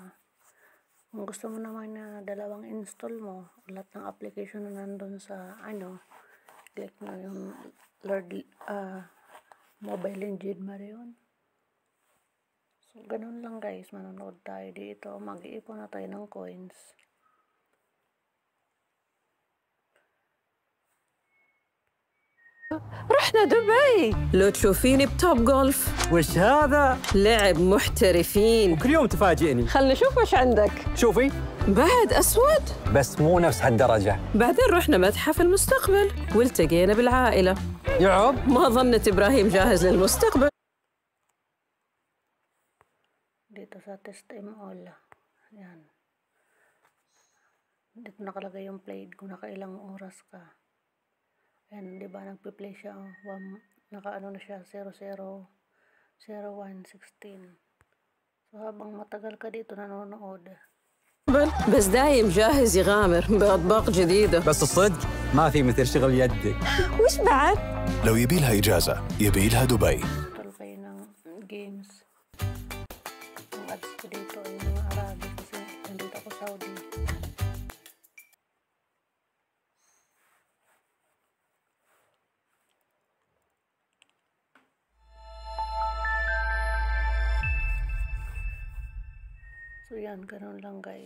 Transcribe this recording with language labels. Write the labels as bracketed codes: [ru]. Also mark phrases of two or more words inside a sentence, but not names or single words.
[tl] Kung gusto mo naman na dalawang install mo, lahat ng application na nandun sa, click na yung Mobile Legend Marion. So, ganun lang guys, manonood tayo dito. Mag-iipon na tayo ng coins. [ar] رحنا دبي. لو تشوفيني بتوب جولف. وش هذا؟ لعب محترفين. وكل يوم تفاجئني. خلنا نشوف وش عندك. شوفي. بعد أسود؟ بس مو نفس هالدرجة. بعدين رحنا متحف المستقبل والتقينا بالعائلة. يعب. ما ظنت إبراهيم جاهز للمستقبل. [tl] Dito sa [en] test all. [tl] Yan. Dito nakalagay yung played kung nakailang oras ka. Ayan, di ba nagpi-play siya, nakaano na siya, 000116. So habang matagal ka dito nanonood. [ar] بس دايم جاهز يغامر بأطباق جديدة. بس الصدق ما في مثل شغل يدك. وش بعد؟ لو يبي لها إجازة يبي لها دبي. [tl] Tol kayo ng games. Ang ads ko dito ay mga Arabic kasi nandito ako Saudi. So yan, ganun lang guys.